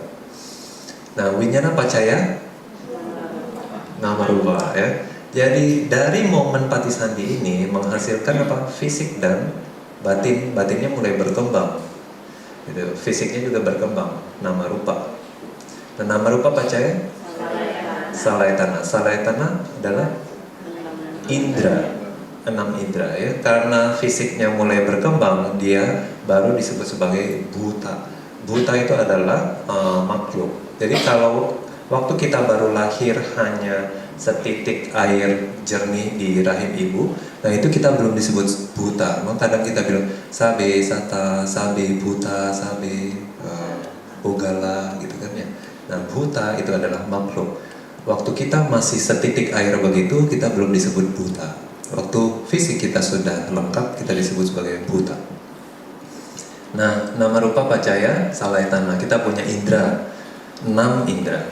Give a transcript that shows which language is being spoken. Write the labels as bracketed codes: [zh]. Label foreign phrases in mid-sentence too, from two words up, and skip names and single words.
[pi] Nah, winyana pacaya nama rupa ya. [id] Jadi dari momen patisandhi ini menghasilkan apa? Fisik dan batin. Batinnya mulai berkembang. Gitu. Fisiknya juga berkembang, [pi] nama rupa. Nah, nama rupa pacaya salayatana. [id] Salayatana adalah indra. 6 indra ya. Karena fisiknya mulai berkembang, dia baru disebut sebagai bhuta. Bhuta itu adalah makhluk. Jadi kalau waktu kita baru lahir hanya setitik air jernih di rahim ibu, nah itu kita belum disebut bhuta. Memang kadang kita bilang [pi] sabe sata, sabe bhuta, sabe pugala [id] gitu kan ya. Nah, bhuta itu adalah makhluk. Waktu kita masih setitik air begitu, kita belum disebut bhuta. Waktu fisik kita sudah lengkap, kita disebut sebagai bhuta. Nah, [pi] nama rupa pacaya salayatana, [id] kita punya indra, 6 indra.